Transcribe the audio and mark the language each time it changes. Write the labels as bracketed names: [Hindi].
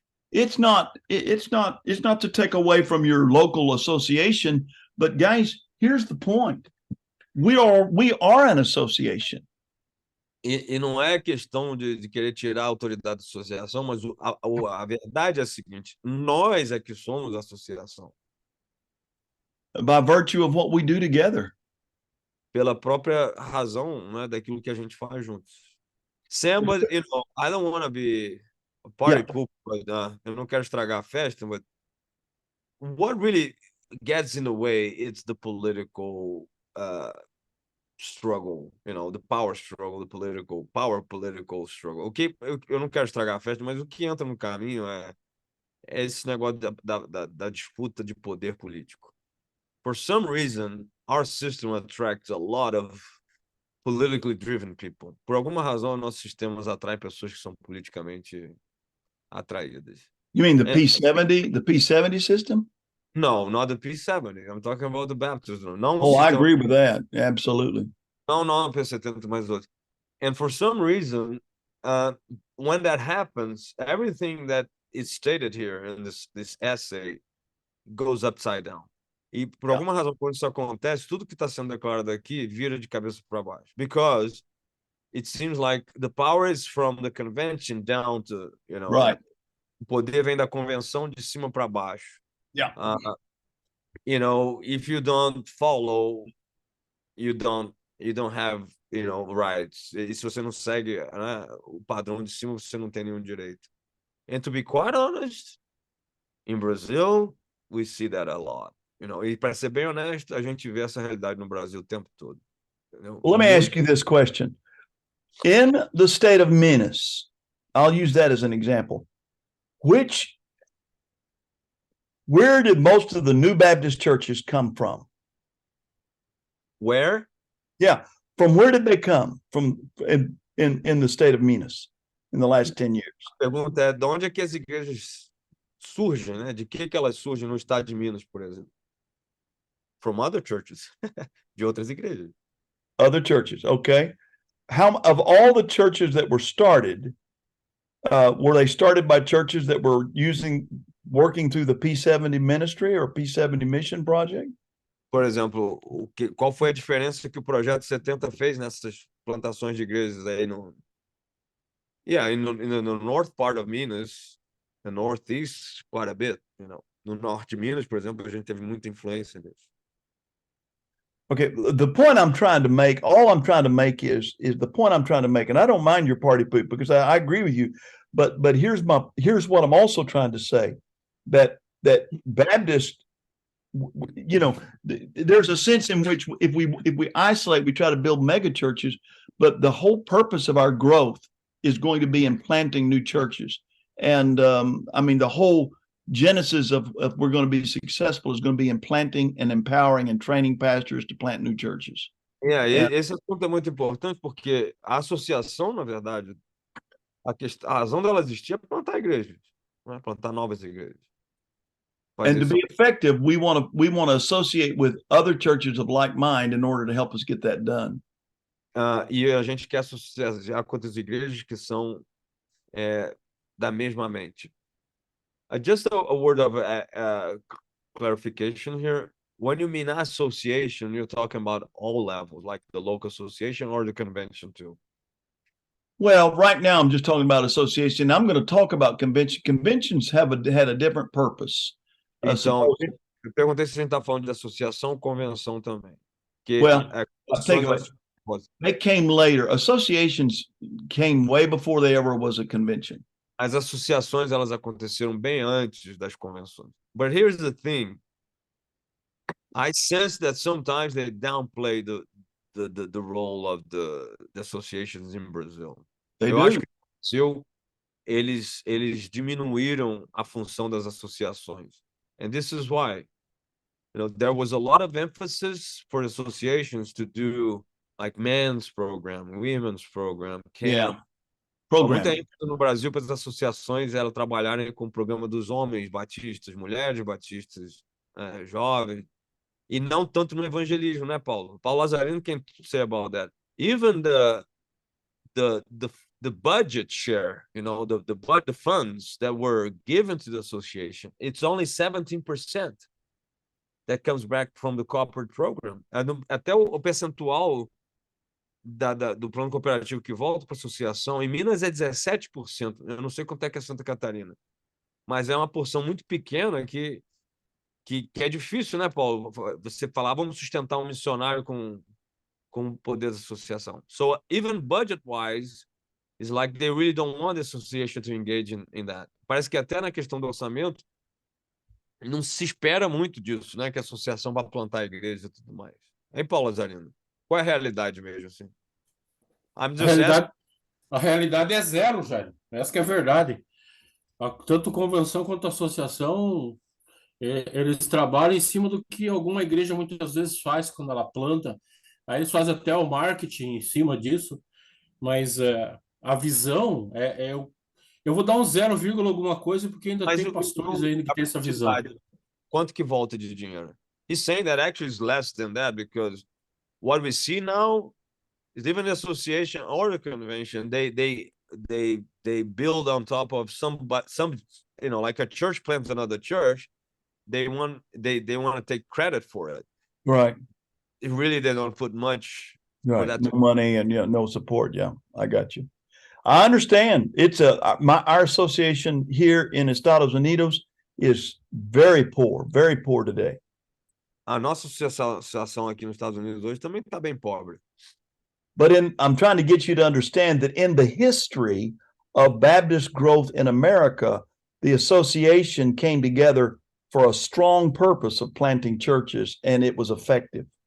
[English] It's not to take away from your local association, but guys, here's the point. We are an association. [Portuguese] E não é questão de querer tirar a autoridade da associação, mas a verdade é a seguinte: nós é que somos a associação. [English] By virtue of what we do together. [Portuguese] Pela própria razão, né, daquilo que a gente faz juntos. [English] Sam, but I don't want to be a party pooper, but [Portuguese] eu não quero estragar a festa, [English] but what really gets in the way, it's the political struggle, the power struggle, the political struggle. [Portuguese] Eu não quero estragar a festa, mas o que entra no caminho é esse negócio da disputa de poder político. [English] For some reason, our system attracts a lot of politically driven people. [Portuguese] Por alguma razão, nossos sistemas atraem pessoas que são politicamente atraídas. [English] You mean the P70 system? No, not the P70. I'm talking about the Baptist. I agree with that. Absolutely. [Portuguese] Não a P70, mas outros. [English] And for some reason, when that happens, everything that is stated here in this essay goes upside down. [Portuguese] E por alguma razão, quando isso acontece, tudo que está sendo declarado aqui vira de cabeça para baixo. [English] Because it seems like the power is from the convention down to, right. [Portuguese] O poder vem da convenção de cima para baixo. [English] Yeah. If you don't follow, you don't have, rights. [Portuguese] E se você não segue, né, o padrão de cima, você não tem nenhum direito. [English] And to be quite honest, in Brazil, we see that a lot. [Portuguese] E para ser bem honesto, a gente vê essa realidade no Brasil o tempo todo. [English] Let me ask you this question. In the state of Minas, I'll use that as an example. Where did most of the new Baptist churches come from? Where? Yeah. From where did they come from in the state of Minas in the last 10 years? [Portuguese] A pergunta é, de onde é que as igrejas surgem, né? De que elas surgem no estado de Minas, por exemplo? [English] From other churches. [Portuguese] De outras igrejas. [English] Other churches, okay. Of all the churches that were started, were they started by churches that were working through the P70 ministry or P70 mission project? [Portuguese] Por exemplo, qual foi a diferença que o Projeto 70 fez nessas plantações de igrejas aí no... [English] Yeah, in the north part of Minas, the northeast, quite a bit, [Portuguese] No norte de Minas, por exemplo, a gente teve muita influência nisso. [English] Okay, the point I'm trying to make, all I'm trying to make is the point I'm trying to make, and I don't mind your party poop because I agree with you, but here's what I'm also trying to say, that Baptist, there's a sense in which if we isolate, we try to build mega churches, but the whole purpose of our growth is going to be in planting new churches. And the whole genesis of we're going to be successful is going to be in planting and empowering and training pastors to plant new churches. [Portuguese] Esse assunto é muito importante porque a associação, na verdade, a razão dela existir é plantar igrejas, né? Plantar novas igrejas. [English] And to be effective, we want to associate with other churches of like mind in order to help us get that done. [Portuguese] E a gente quer associar com outras igrejas que são da mesma mente. [English] Just a word of clarification here. When you mean association, you're talking about all levels, like the local association or the convention too? Well, right now I'm just talking about association. I'm going to talk about convention. Conventions had a different purpose. [Portuguese] Então, eu perguntei se a gente está falando de associação ou convenção também. Que [English] Well, I'll take it. [Portuguese] associações- [English] They came later. Associations came way before there ever was a convention. [Portuguese] As associações elas aconteceram bem antes das convenções. [English] But here's the thing. I sense that sometimes they downplay the role of the associations in Brazil. They [Portuguese] Eu [English] do. [Portuguese] acho que no Brasil eles diminuíram a função das associações. [English] And this is why. There was a lot of emphasis for associations to do like men's program, women's program, camp. Yeah. Program. [Portuguese] Muita ênfase no Brasil para as associações elas trabalharem com o programa dos homens batistas, mulheres batistas, jovens, e não tanto no evangelismo, né, Paulo? [English] Paulo Lazarino can say about that. Even the budget share, the funds that were given to the association, it's only 17% that comes back from the corporate program. [Portuguese] Até o percentual do plano cooperativo que volta para a associação, em Minas é 17%. Eu não sei quanto é que é Santa Catarina, mas é uma porção muito pequena que é difícil, né, Paulo? Você falar, vamos sustentar um missionário com o poder da associação. So even budget-wise, it's like they really don't want the association to engage in that. Parece que até na questão do orçamento, não se espera muito disso, né? Que a associação vai plantar a igreja e tudo mais. Hein, Paulo Lazarino? Qual é a realidade mesmo, assim? A realidade é zero, Jair. Essa que é a verdade. Tanto convenção quanto associação, eles trabalham em cima do que alguma igreja muitas vezes faz quando ela planta. Aí eles fazem até o marketing em cima disso, mas a visão eu vou dar um 0, alguma coisa, porque ainda tem pastores ainda que tem essa visão. Quanto que volta de dinheiro? [English] He's saying that actually is less than that, because what we see now is even the association or the convention, they build on top of some, like a church plants another church, they want to take credit for it. Right. Really, they don't put much. Right. No money and no support. Yeah, I got you. I understand. It's our association here in Estados Unidos is very poor today. [Portuguese] A nossa associação aqui nos Estados Unidos hoje também está bem pobre. [English] But I'm trying to get you to understand that in the history of Baptist growth in America, the association came together for a strong purpose of planting churches, and it was effective.